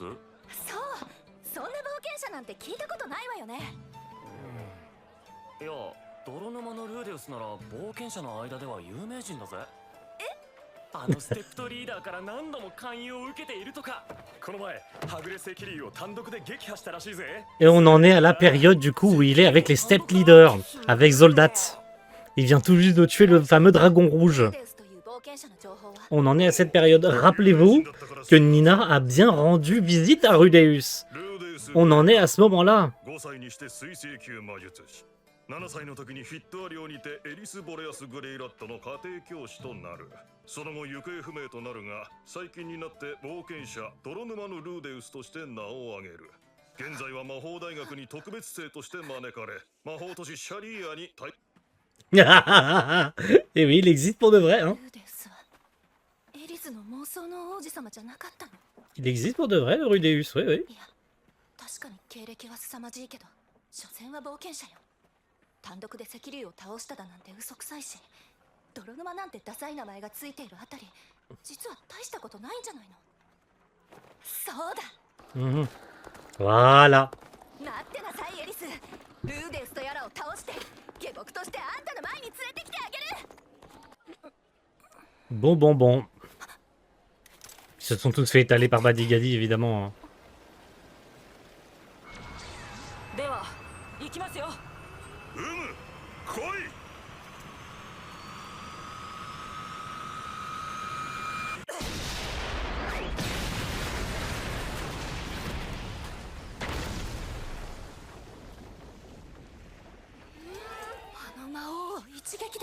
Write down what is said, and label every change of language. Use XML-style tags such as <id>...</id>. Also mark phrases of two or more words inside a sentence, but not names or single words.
<ja>そう、そんな冒険者なんて聞いたことないわよね。いや、泥沼のルーデウスなら冒険者の間では有名人だぜ。あのステップトリーダーから何度も勧誘を受けているとか。この前はぐれ赤竜を単独で撃破したらしいぜ。</ja> <fr>Et on en est à la période du coup où il est avec les Step Leaders, avec Zoldat. Il vient tout juste de tuer le fameux dragon rouge.</fr> <ja>ルーデウスという冒険者の情報は</ja> <fr>On en est à cette période. Rappelez-vous que Nina a bien rendu visite à Rudeus. On en est à ce moment-là.</fr> <ja>5 歳にして水星級魔術師、7歳の時にフィットア寮にてエリス・ボレアス・グレイラットの家庭教師となる。その後行方不明となるが、最近になって冒険者泥沼のルーデウスとして名を挙げる。現在は魔法大学に特別生として招かれ、魔法都市シャリーアに対</ja> <fr>Et oui, il existe pour de vrai. Hein.</fr> <ja>ルーデウスはエリスの妄想の王子様じゃなかったの。</ja> <fr>Il existe pour de vrai, le Rudeus. Oui, oui.</fr> <ja>いや、確かに経歴は凄まじいけど、所詮は冒険者よ。単独で赤竜を倒しただなんて嘘くさいし、泥沼なんてダサい名前がついているあたり、実は大したことないんじゃないの。そうだ、</ja> <fr>Mhm. Voilà.</fr> <ja>待ってなさいエリス。ルーデウスとやらを倒して下僕としてあんたの前に連れてきてあげる。</ja> <fr>Bon, bon, bon. Ils se sont tous fait étaler par Badigadi, évidemment. Hein.</fr> <ja>では行きますよ。うむ、来い。あの魔王を一撃で。</ja>